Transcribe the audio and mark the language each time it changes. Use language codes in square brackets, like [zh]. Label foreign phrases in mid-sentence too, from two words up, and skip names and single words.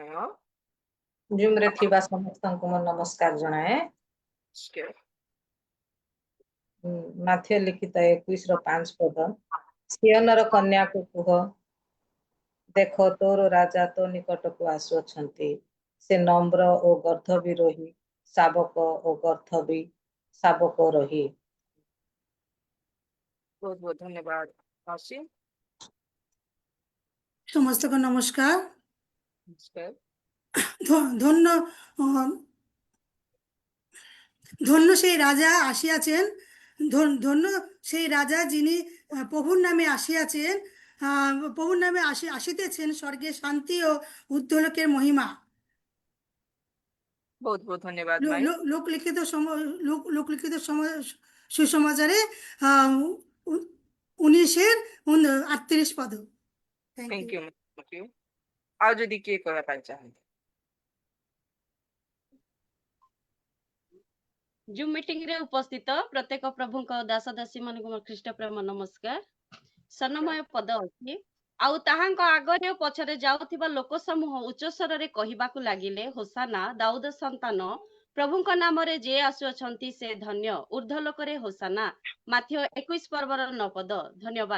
[or] ଜୁମ୍ ରେ ଥିବା ସମସ୍ତଙ୍କୁ ମୁଁ ନମସ୍କାର ଜଣାଏ ମାଥ୍ୟ ଲିଖିତ 21:5 ପଦ ସିୟନର କନ୍ୟାକୁ କୁହ ଦେଖ ତୋର ରାଜା ତୋ ନିକଟକୁ ଆସୁଅଛନ୍ତି ସେ ନମ୍ର ଓ ଗର୍ଦ୍ଧବୀ ରହି ଶାବକ ଓ ଗର୍ଦ୍ଧବୀ ଶାବକ ରହି ବହୁତ ବହୁତ ଧନ୍ୟବାଦ ମାଉସୀ ସମସ୍ତଙ୍କୁ ନମସ୍କାର ନମସ୍କାର [bn] ধন্য ধন্য সেই রাজা আসিয়াছেন ধন্য সেই রাজা যিনি প্রভুর নামে আসিয়াছেন প্রভুর নামে আসিতেছেন স্বর্গে শান্তি ও উদ্ধলোকের মহিমা [hi] बहुत बहुत धन्यवाद माई [bn] লোকলিখিত লোকলিখিত সুসমাচারে 19:38 পদ [en] thank you [or] ଆଉ ଯଦି କିଏ କହିବା ପାଇଁ ଚାହାନ୍ତି ଜୁମ୍ ମିଟିଂ ରେ ଉପସ୍ଥିତ ପ୍ରତ୍ୟେକ ପ୍ରଭୁଙ୍କ ଦାସ ଦାସୀ ମାନଙ୍କୁ ମୋର ଖ୍ରୀଷ୍ଟ ପ୍ରେମ ନମସ୍କାର ସ୍ୱର୍ଣ୍ଣମୟ ପଦ ଅଛି ଆଉ ତାହାଙ୍କ ଆଗରେ ଓ ପଛରେ ଯାଉଥିବା ଲୋକ ସମୂହ ଉଚ୍ଚ ସ୍ୱରରେ କହିବାକୁ ଲାଗିଲେ ହୋସାନା ଦାଉଦ ସନ୍ତାନ ପ୍ରଭୁଙ୍କ ନାମରେ ଯିଏ ଆସୁଅଛନ୍ତି ସେ ଧନ୍ୟ ଊର୍ଦ୍ଧ୍ୱ ଲୋକରେ ହୋସାନା ମାଥ୍ୟ 21 ପର୍ବର 9 ପଦ ଧନ୍ୟବାଦ